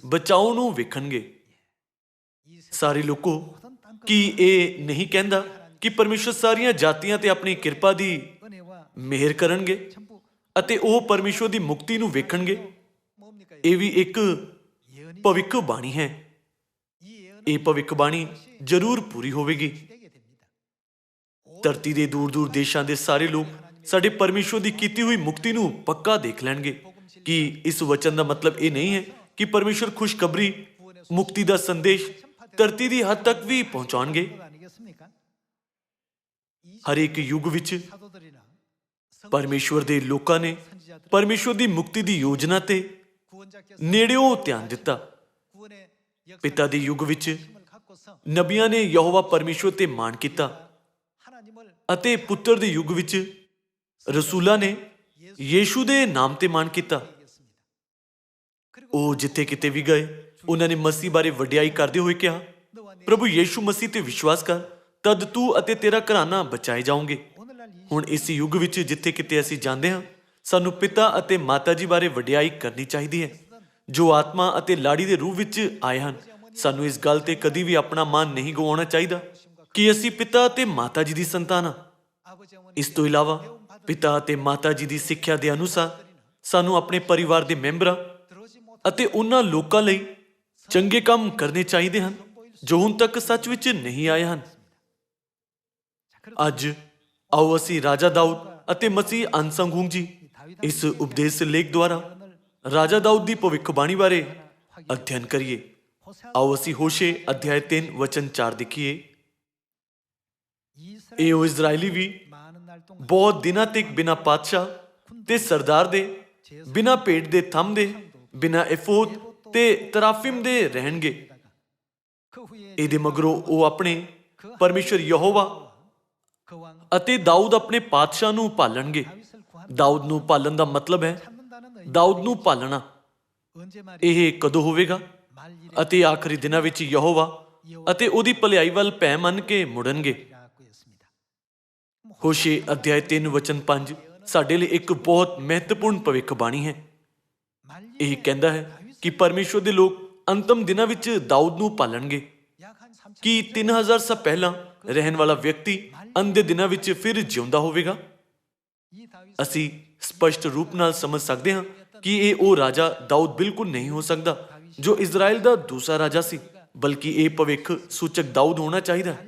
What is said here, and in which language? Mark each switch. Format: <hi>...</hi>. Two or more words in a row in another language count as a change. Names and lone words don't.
<pa>ਬਚਾਓ ਨੂੰ ਵੇਖਣਗੇ। ਸਾਰੇ ਲੋਕੋ ਕੀ ਇਹ ਨਹੀਂ ਕਹਿੰਦਾ ਕਿ ਪਰਮੇਸ਼ਰ ਸਾਰੀਆਂ ਜਾਤੀਆਂ ਤੇ ਆਪਣੀ ਕਿਰਪਾ ਦੀ</pa> <ko>은혜와</ko> <pa>ਮਿਹਰ ਕਰਨਗੇ</pa> <ko>전부</ko> <pa>ਅਤੇ ਉਹ ਪਰਮੇਸ਼ਰ ਦੀ ਮੁਕਤੀ ਨੂੰ ਵੇਖਣਗੇ?</pa> <ko>뭡니까?</ko> <pa>ਇਹ ਵੀ ਇੱਕ</pa> <ko>예언이</ko> <pa>ਭਵਿੱਖ ਬਾਣੀ ਹੈ।</pa> <ko>이 예언은</ko> <pa>ਇਹ ਭਵਿੱਖ ਬਾਣੀ ਜ਼ਰੂਰ ਪੂਰੀ ਹੋਵੇਗੀ।</pa> <ko>되게 됩니다.</ko> <pa>ਧਰਤੀ ਦੇ ਦੂਰ-ਦੂਰ ਦੇਸ਼ਾਂ ਦੇ ਸਾਰੇ ਲੋਕ ਸਾਡੇ ਪਰਮੇਸ਼ਰ ਦੀ ਕੀਤੀ ਹੋਈ ਮੁਕਤੀ ਨੂੰ ਪੱਕਾ ਦੇਖ ਲੈਣਗੇ। ਕਿ ਇਸ ਵਚਨ ਦਾ ਮਤਲਬ ਇਹ ਨਹੀਂ ਹੈ ਕਿ ਪਰਮੇਸ਼ਰ ਖੁਸ਼ਖਬਰੀ, ਮੁਕਤੀ ਦਾ ਸੰਦੇਸ਼ ਧਰਤੀ ਦੀ ਹੱਦ ਤੱਕ ਵੀ ਪਹੁੰਚਾਉਣਗੇ।</pa> <ko>그거 아니겠습니까? 이</ko> <pa>ਹਰੇਕ ਯੁੱਗ ਵਿੱਚ</pa> <ko>사도들이나</ko> <pa>ਪਰਮੇਸ਼ਵਰ ਦੇ ਲੋਕਾਂ ਨੇ ਪਰਮੇਸ਼ਵਰ ਦੀ ਮੁਕਤੀ ਦੀ ਯੋਜਨਾ ਤੇ</pa> <ko>구원자께서</ko> <pa>ਨੇੜਿਓਂ ਧਿਆਨ ਦਿੱਤਾ।</pa> <ko>구원의 역사</ko> <pa>ਪਿਤਾ ਦੇ ਯੁੱਗ ਵਿੱਚ</pa> <ko>힘을 갖고서</ko> <pa>ਨਬੀਆਂ ਨੇ ਯਹੋਵਾ ਪਰਮੇਸ਼ਵਰ ਤੇ ਮਾਣ ਕੀਤਾ</pa> <ko>하나님을</ko> <pa>ਅਤੇ ਪੁੱਤਰ ਦੇ ਯੁੱਗ ਵਿੱਚ ਰਸੂਲਾਂ ਨੇ ਯੀਸ਼ੂ ਦੇ ਨਾਮ ਤੇ ਮਾਣ ਕੀਤਾ।</pa> <ko>얘기했습니다.</ko> <pa>ਉਹ ਜਿੱਥੇ ਕਿਤੇ ਵੀ ਗਏ ਉਹਨਾਂ ਨੇ ਮਸੀਹ ਬਾਰੇ ਵਡਿਆਈ ਕਰਦੇ ਹੋਏ ਕਿਹਾ,</pa> <ko>너와 내</ko> <pa>ਪ੍ਰਭੂ ਯੀਸ਼ੂ ਮਸੀਹ ਤੇ ਵਿਸ਼ਵਾਸ ਕਰ, ਤਦ ਤੂੰ ਅਤੇ ਤੇਰਾ ਘਰਾਨਾ ਬਚਾਏ ਜਾਓਗੇ।</pa> <ko>오늘날 이</ko> <pa>ਹੁਣ ਇਸ ਯੁੱਗ ਵਿੱਚ ਜਿੱਥੇ ਕਿਤੇ ਅਸੀਂ ਜਾਂਦੇ ਹਾਂ, ਸਾਨੂੰ ਪਿਤਾ ਅਤੇ ਮਾਤਾ ਜੀ ਬਾਰੇ ਵਡਿਆਈ ਕਰਨੀ ਚਾਹੀਦੀ ਹੈ, ਜੋ ਆਤਮਾ ਅਤੇ ਲਾੜੀ ਦੇ ਰੂਪ ਵਿੱਚ ਆਏ ਹਨ। ਸਾਨੂੰ ਇਸ ਗੱਲ ਤੇ ਕਦੀ ਵੀ ਆਪਣਾ ਮਾਨ ਨਹੀਂ ਗਵਾਉਣਾ ਚਾਹੀਦਾ ਕਿ ਅਸੀਂ ਪਿਤਾ ਅਤੇ ਮਾਤਾ ਜੀ ਦੀ ਸੰਤਾਨ ਹਾਂ।</pa> <ko>아버지 어머니</ko> <pa>ਇਸ ਤੋਂ ਇਲਾਵਾ ਪਿਤਾ ਅਤੇ ਮਾਤਾ ਜੀ ਦੀ ਸਿੱਖਿਆ ਦੇ ਅਨੁਸਾਰ ਸਾਨੂੰ ਆਪਣੇ ਪਰਿਵਾਰ ਦੇ ਮੈਂਬਰਾਂ</pa> <ko>들어오지 못</ko> <pa>ਅਤੇ ਉਹਨਾਂ ਲੋਕਾਂ ਲਈ ਚੰਗੇ ਕੰਮ ਕਰਨੇ ਚਾਹੀਦੇ ਹਨ ਜੋ ਹੁਣ ਤੱਕ ਸੱਚ ਵਿੱਚ ਨਹੀਂ ਆਏ ਹਨ। ਅੱਜ ਆਓ ਅਸੀਂ ਰਾਜਾ ਦਾਊਦ ਅਤੇ ਮਸੀਹ ਅਨਸੰਗੂੰਗ ਜੀ ਇਸ ਉਪਦੇਸ਼ ਲੇਖ ਦੁਆਰਾ ਰਾਜਾ ਦਾਊਦ ਦੀ ਭਵਿੱਖਬਾਣੀ ਬਾਰੇ ਅਧਿਐਨ ਕਰੀਏ। ਆਓ ਅਸੀਂ ਹੋਸ਼ੇ ਅਧਿਆਇ 3 ਵਚਨ 4 ਦੇਖੀਏ।</pa> <ko>이스라엘</ko> <pa>ਇਹ ਉਹ ਇਜ਼ਰਾਈਲੀ ਵੀ</pa> <ko>많은 날 동안</ko> <pa>ਬਹੁਤ ਦਿਨਾਂ ਤੱਕ ਬਿਨਾਂ ਪਾਤਸ਼ਾਹ ਤੇ ਸਰਦਾਰ ਦੇ, ਬਿਨਾਂ ਭੇਡ ਦੇ ਥੰਮ ਦੇ, ਬਿਨਾਂ ਐਫੋਦ ਤੇ ਤਰਾਫਿਮ ਦੇ ਰਹਿਣਗੇ।</pa> <ko>그 후에</ko> <pa>ਇਹਦੇ ਮਗਰੋਂ ਉਹ ਆਪਣੇ ਪਰਮੇਸ਼ਰ ਯਹੋਵਾ</pa> <ko>그 왕</ko> <pa>ਅਤੇ ਦਾਊਦ ਆਪਣੇ ਪਾਤਸ਼ਾਹ ਨੂੰ ਭਾਲਣਗੇ।</pa> <ko>다윗을 구한</ko> <pa>ਦਾਊਦ ਨੂੰ ਭਾਲਣ ਦਾ ਮਤਲਬ ਹੈ</pa> <ko>찾는다는 의미.</ko> <pa>ਦਾਊਦ ਨੂੰ ਭਾਲਣਾ।</pa> <ko>언제 말이</ko> <pa>ਇਹ ਕਦੋਂ ਹੋਵੇਗਾ?</pa> <ko>말일에</ko> <pa>ਅਤੇ ਆਖਰੀ ਦਿਨਾਂ ਵਿੱਚ ਯਹੋਵਾ ਅਤੇ ਉਹਦੀ ਭਲਾਈ ਵੱਲ ਭੈ ਮੰਨ ਕੇ ਮੁੜਨਗੇ।</pa> <ko>라고 했습니다.</ko> <pa>ਹੋਸ਼ੇ ਅਧਿਆਇ 3 ਵਚਨ 5 ਸਾਡੇ ਲਈ ਇੱਕ ਬਹੁਤ ਮਹੱਤਵਪੂਰਨ ਭਵਿੱਖਬਾਣੀ ਹੈ।</pa> <ko>말일에</ko> <pa>ਇਹ ਕਹਿੰਦਾ ਹੈ ਕਿ ਪਰਮੇਸ਼ਰ ਦੇ ਲੋਕ ਅੰਤਮ ਦਿਨਾਂ ਵਿੱਚ ਦਾਊਦ ਨੂੰ ਭਾਲਣਗੇ।</pa> <ko>약한 3천</ko> <pa>ਕਿ 3000 ਸਾਲ ਪਹਿਲਾਂ ਰਹਿਣ ਵਾਲਾ ਵਿਅਕਤੀ ਅੰਤ ਦੇ ਦਿਨਾਂ ਵਿੱਚ ਫਿਰ ਜਿਉਂਦਾ ਹੋਵੇਗਾ।</pa> <ko>이 다윗</ko> <pa>ਅਸੀਂ ਸਪਸ਼ਟ ਰੂਪ ਨਾਲ ਸਮਝ ਸਕਦੇ ਹਾਂ ਕਿ ਇਹ ਉਹ ਰਾਜਾ ਦਾਊਦ ਬਿਲਕੁਲ ਨਹੀਂ ਹੋ ਸਕਦਾ ਜੋ ਇਜ਼ਰਾਈਲ ਦਾ ਦੂਸਰਾ ਰਾਜਾ ਸੀ, ਬਲਕਿ ਇਹ ਭਵਿੱਖ ਸੂਚਕ ਦਾਊਦ ਹੋਣਾ ਚਾਹੀਦਾ ਹੈ।</pa>